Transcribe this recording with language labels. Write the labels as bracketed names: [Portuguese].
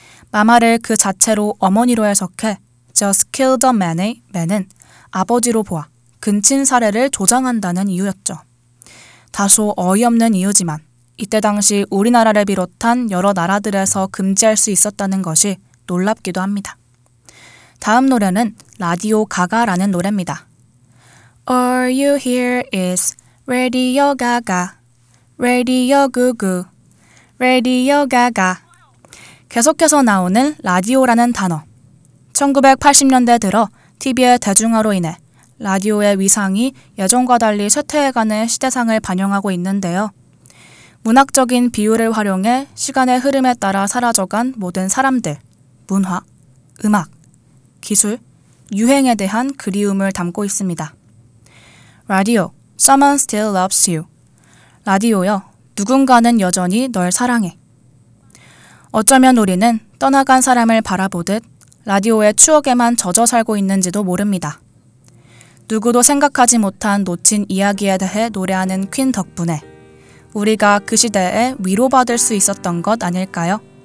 [Korean] 마마를 그 자체로 어머니로 해석해 Just Kill the Man의 Man은 아버지로 보아 근친 사례를 조장한다는 이유였죠. 다소 어이없는 이유지만 이때 당시 우리나라를 비롯한 여러 나라들에서 금지할 수 있었다는 것이 놀랍기도 합니다. 다음 노래는 라디오 가가라는 노래입니다. [English] All you hear is Radio Gaga, Radio Gugu, Radio Gaga. [Korean] 계속해서 나오는 라디오라는 단어. 1980년대 들어 TV의 대중화로 인해 라디오의 위상이 예전과 달리 쇠퇴해가는 시대상을 반영하고 있는데요. 문학적인 비유를 활용해 시간의 흐름에 따라 사라져간 모든 사람들, 문화, 음악, 기술, 유행에 대한 그리움을 담고 있습니다. [English] 라디오, Someone Still Loves You. [Korean] 라디오여, 누군가는 여전히 널 사랑해. 어쩌면 우리는 떠나간 사람을 바라보듯 라디오의 추억에만 젖어 살고 있는지도 모릅니다. 누구도 생각하지 못한 놓친 이야기에 대해 노래하는 퀸 덕분에 우리가 그 시대에 위로받을 수 있었던 것 아닐까요?